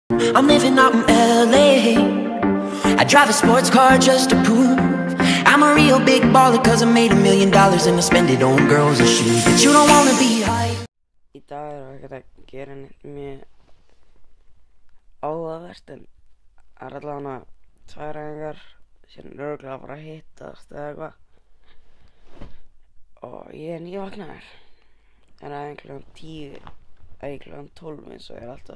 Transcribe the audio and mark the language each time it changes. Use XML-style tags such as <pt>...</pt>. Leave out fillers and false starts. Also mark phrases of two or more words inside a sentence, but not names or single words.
<en>I'm living out in LA. I drive a sports car just to prove I'm a real big baller, cause I made $1 million and I spend it on girls and shoes. But you don't wanna be high.</en> <is>Í dag ekkert að gera neitt mjög áhugavert, en það allavega tvær æfingar sem örugglega að fara að hittast eða eitthvað. Og ég nývaknaður. En æfing klukkan 10, æfing klukkan 12 eins og alltaf.</is>